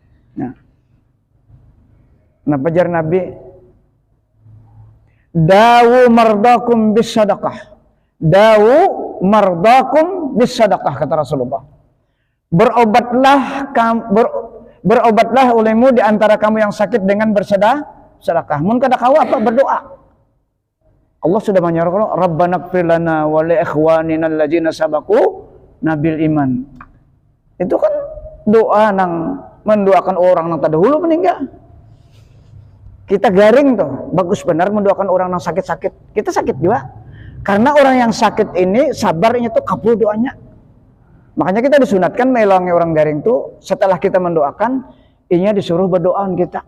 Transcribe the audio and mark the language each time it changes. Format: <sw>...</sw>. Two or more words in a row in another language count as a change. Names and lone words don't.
<bjn>Nah, pajar Nabi,</bjn> <ar>داووا مرضاكم بالصدقة. داووا مرضاكم بالصدقة, kata Rasulullah.</ar> <id>Berobatlah olehmu di antara kamu yang sakit dengan bersedekah.</id> <bjn>Mun kada kawa apa berdoa.</bjn> <ar>Allah sudah menyuruh ربنا اغفر لنا و لإخواننا الذين سبقونا بالإيمان.</ar> <bjn>Itu kan doa nang mendoakan orang nang terdahulu meninggal. Kita garing tuh, bagus benar mendoakan orang nang sakit-sakit. Kita sakit juga. Karena orang yang sakit ini sabarnya tuh kabul doanya. Makanya kita disunatkan melongi orang garing tuh setelah kita mendoakan, inya disuruh berdoaan kita.</bjn>